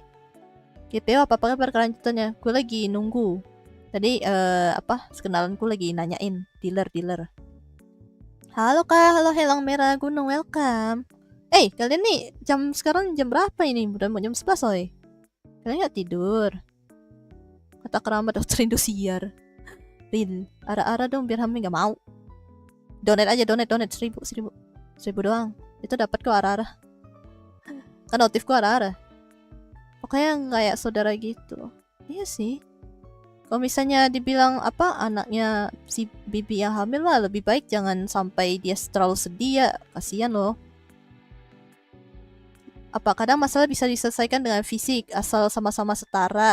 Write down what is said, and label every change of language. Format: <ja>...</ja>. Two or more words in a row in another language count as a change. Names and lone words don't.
<id>GPO apa kabar kelanjutannya? Gue lagi nunggu tadi sekenalanku lagi nanyain dealer. Halo kak, halo Helang Merah Gunung, welcome. Kalian nih sekarang jam berapa ini? Udah mau jam 11 oi. Kalian nggak tidur? Kata keramat dokter Indosiar. Real, ara-ara dong biar Hami nggak mau. Donate aja, donate 1000 doang. Itu dapat kok ara-ara. Kan notifku ara-ara. Pokoknya kayak saudara gitu. Iya sih. Kalau misalnya dibilang apa anaknya si bibi yang hamil lah, lebih baik jangan sampai dia terlalu sedih ya. Kasihan loh. Apa kadang masalah bisa diselesaikan dengan fisik asal sama-sama setara.</id>